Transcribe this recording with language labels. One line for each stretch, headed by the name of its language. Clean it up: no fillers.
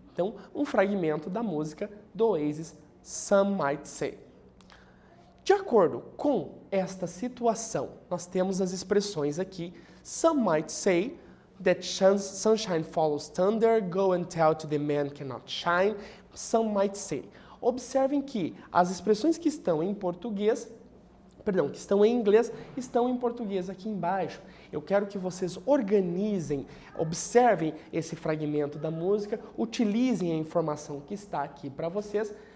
Portuguese: Então, um fragmento da música do Oasis, Some Might Say. De acordo com esta situação, nós temos as expressões aqui.
English: Some might say that sunshine follows thunder, go and tell to the man cannot shine. Some might say.
Portuguese: Observem que as expressões que estão em português, que estão em inglês, estão em português aqui embaixo. Eu quero que vocês organizem, observem esse fragmento da música, utilizem a informação que está aqui para vocês.